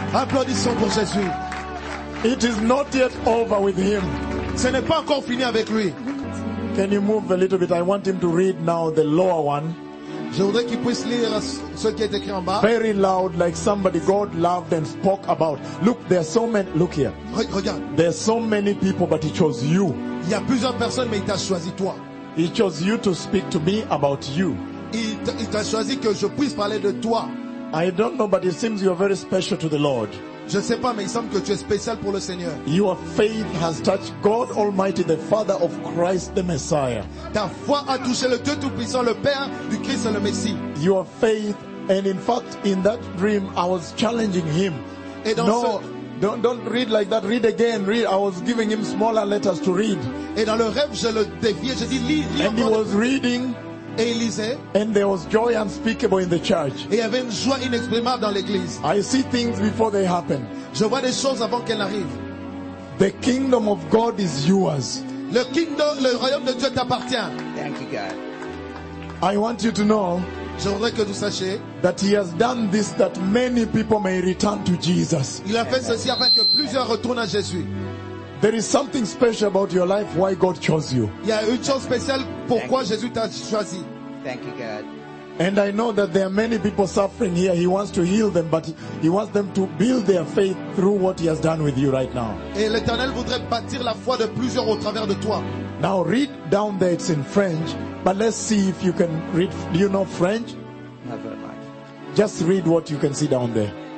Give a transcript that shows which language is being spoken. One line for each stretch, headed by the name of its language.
French: Applaudissons pour Jésus.
English: It is not yet over with him.
French: Ce n'est pas encore fini avec lui.
English: Can you move a little bit? I want him to read now the lower one.
French: Je voudrais qu'il puisse lire ce qui est écrit en bas.
English: Very loud, like somebody God loved and spoke about. Look, there are so many. Look here.
French: Regarde.
English: There are so many people, but he chose you.
French: Il y a plusieurs personnes, mais il t'a choisi toi.
English: He chose you to speak to me about you.
French: Il t'a choisi que je puisse parler de toi.
English: I don't know, but it seems you are very special to the Lord.
French: Je sais pas, mais il semble que tu es spécial pour le Seigneur.
English: Your faith has touched God Almighty, the Father of Christ, the Messiah.
French: Ta foi a touché le Dieu Tout-Puissant, le Père du Christ, le Messie.
English: Your faith, and in fact, in that dream, I was challenging him.
French: Et dans
English: no,
French: ce...
English: don't read like that. Read again. Read. I was giving him smaller letters to read.
French: Et dans le rêve, je le défiais. Je dis, lis.
English: And he was reading.
French: Et il lisait,
English: and there was joy unspeakable in the church.
French: Et il y avait une joie inexprimable dans l'église.
English: I see things before they happen.
French: Je vois des choses avant qu'elles arrivent.
English: The kingdom of God is yours.
French: Le royaume de Dieu t'appartient.
English: Thank you, God. I want you to know.
French: Je voudrais que vous sachiez
English: that he has done this that many people may return to Jesus.
French: Il a fait ceci afin que plusieurs retournent à Jésus.
English: There is something special about your life, why God chose you.
French: Il y a une chose spéciale pourquoi Jésus t'a choisi.
English: Thank you, God. And I know that there are many people suffering here. He wants to heal them, but he wants them to build their faith through what he has done with you right now.
French: Et l'Éternel voudrait bâtir la foi de plusieurs au travers de toi.
English: Now read down there, it's in French, but let's see if you can read. Do you know French? Not very much. Just read what you can see down there.